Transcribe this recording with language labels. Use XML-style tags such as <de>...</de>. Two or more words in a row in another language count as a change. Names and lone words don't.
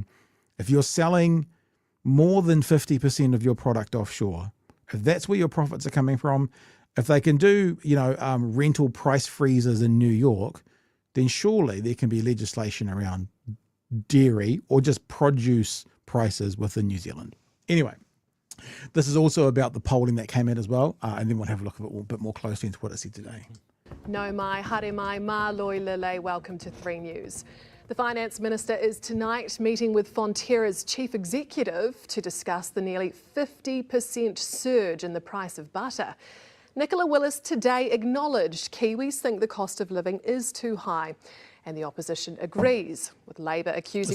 <en>If you're selling more than 50% of your product offshore, if that's where your profits are coming from, if they can do, rental price freezes in New York, then surely there can be legislation around dairy or just produce prices within New Zealand. Anyway, this is also about the polling that came in as well, and then we'll have a look at it a bit more closely into what it said today.</en> <mi>No mai, haere mai,</mi> <to>ma loi lele,</to> <en>welcome to 3 News. The Finance Minister is tonight meeting with Fonterra's Chief Executive to discuss the nearly 50% surge in the price of butter. Nicola Willis today acknowledged Kiwis think the cost of living is too high, and the opposition agrees, with Labor accusing...</en>